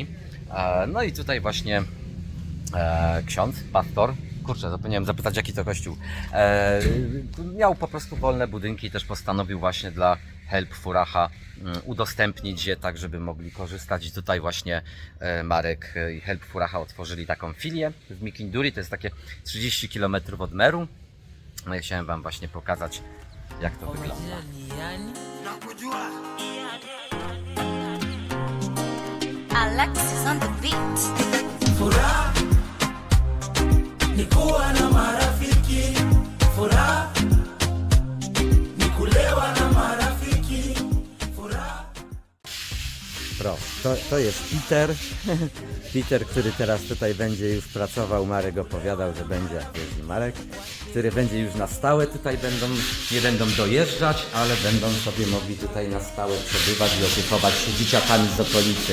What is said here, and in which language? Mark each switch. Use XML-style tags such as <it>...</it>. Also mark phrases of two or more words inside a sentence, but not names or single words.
<pl>No i tutaj właśnie ksiądz, pastor, kurczę, zapomniałem zapytać, jaki to kościół, miał po prostu wolne budynki i też postanowił właśnie dla Help Furaha udostępnić je tak, żeby mogli korzystać. I tutaj właśnie Marek i Help Furaha otworzyli taką filię w Mikinduri. To jest takie 30 km od Meru. No i chciałem wam właśnie pokazać, jak to wygląda.</pl> <en>Alexis on the beat.</en> <sw>Furaha ni kuwa na marafiki, furaha ni kulewa na marafiki, furaha.</sw> <pl>To jest Peter. Peter, który teraz tutaj będzie już pracował. Marek opowiadał, że będzie, jest Marek, który będzie już na stałe tutaj nie będą dojeżdżać, ale będą sobie mogli tutaj na stałe przebywać i opiekować się dzieciakami z okolicy.</pl>